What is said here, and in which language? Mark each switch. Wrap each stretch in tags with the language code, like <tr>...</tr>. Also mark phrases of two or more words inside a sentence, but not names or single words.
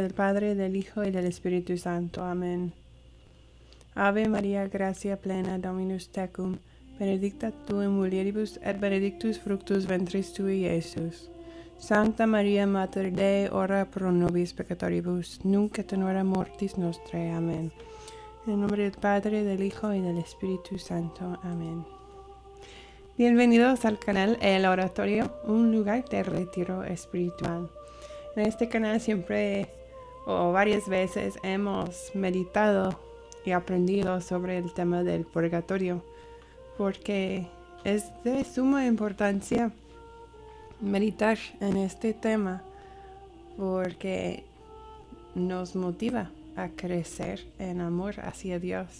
<es>Padre, del Hijo y del Espíritu Santo. Amén.</es> <la>Ave María, gracia plena, Dominus tecum, benedicta tu in mulieribus et benedictus fructus ventris tui, Iesus. Sancta Maria, Mater Dei, ora pro nobis peccatoribus, nunc et in hora mortis nostrae.</la> <es>Amén. En nombre del Padre, del Hijo y del Espíritu Santo. Amén. Bienvenidos al canal El Oratorio, un lugar de retiro espiritual. En este canal siempre o varias veces hemos meditado y aprendido sobre el tema del purgatorio, porque es de suma importancia meditar en este tema, porque nos motiva a crecer en amor hacia Dios.</es>